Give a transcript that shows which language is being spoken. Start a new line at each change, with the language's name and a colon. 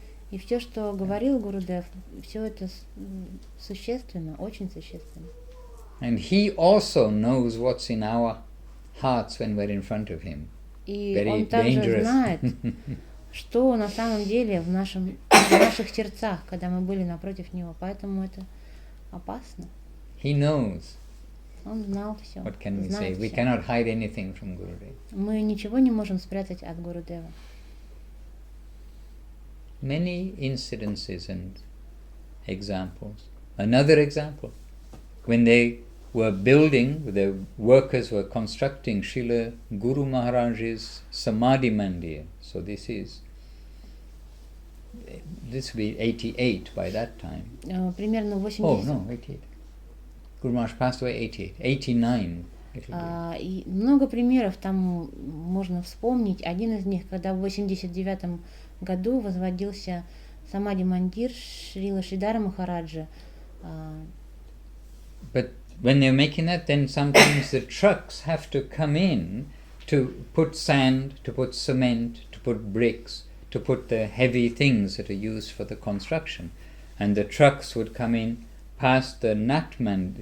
Russian: И все, что говорил Гурудев, все это существенно, очень существенно.
English: And he also knows what's in our hearts when we're in front of him.
Russian: И
English: Very
Russian: он также
English: dangerous.
Russian: знает, что на самом деле в наших сердцах, когда мы были напротив него, поэтому это опасно.
English: He knows.
Russian: Он знал все.
English: What can we say?
Russian: Знает
English: We
Russian: всё.
English: cannot hide anything from Gurudev.
Russian: Мы ничего не можем спрятать от Гурудева.
English: Many incidences and examples. Another example, when they were building, the workers were constructing Srila Guru Maharaj's Samadhi Mandir. So this will be 88 by that time.
Russian: Примерно 80.
English: Oh no, 88. Guru Maharaj passed away 88. 89.
Russian: И много примеров там можно вспомнить. Один из них, когда в 89 году возводился Самади Мандир Шрила Шридара Махараджа.
English: But when they're making that, then sometimes the trucks have to come in to put sand, to put cement, to put bricks, to put the heavy things that are used for the construction. And the trucks would come in past the Natmandir.